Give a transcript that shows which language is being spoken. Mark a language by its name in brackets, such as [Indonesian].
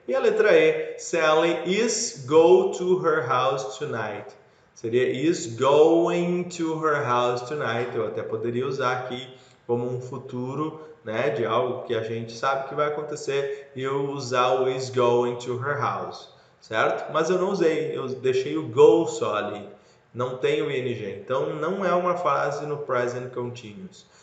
[Portuguese] E a letra E. [English] Sally is go to her house tonight. [Portuguese] Seria [English] is going to her house tonight. [Portuguese] Eu até poderia usar aqui como um futuro, né, de algo que a gente sabe que vai acontecer e eu usar o [English] is going to her house, [Portuguese] certo? Mas eu não usei, eu deixei o go só ali, não tem o ing, então não é uma frase no present continuous.